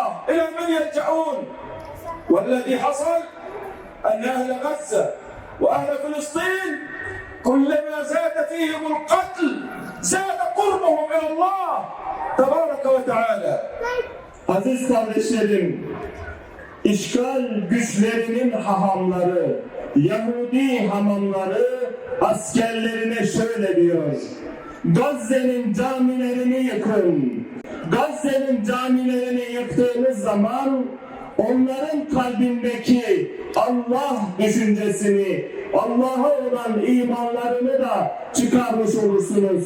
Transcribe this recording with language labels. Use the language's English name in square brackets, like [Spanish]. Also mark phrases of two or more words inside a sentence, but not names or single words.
[Arabic] إلى من يرجعون؟ والذي حصل أن أهل غزة وأهل فلسطين كلما زاد فيهم القتل زاد قربهم إلى الله تبارك وتعالى. [Turkish] Aziz kardeşlerim, işgal güçlerinin hahamları, Yahudi hamamları askerlerine şöyle diyor: Gazze'nin camilerini yıkın. Gazze'nin camilerini yıktığınız zaman onların kalbindeki Allah düşüncesini, Allah'a olan imanlarını da çıkarmış olursunuz.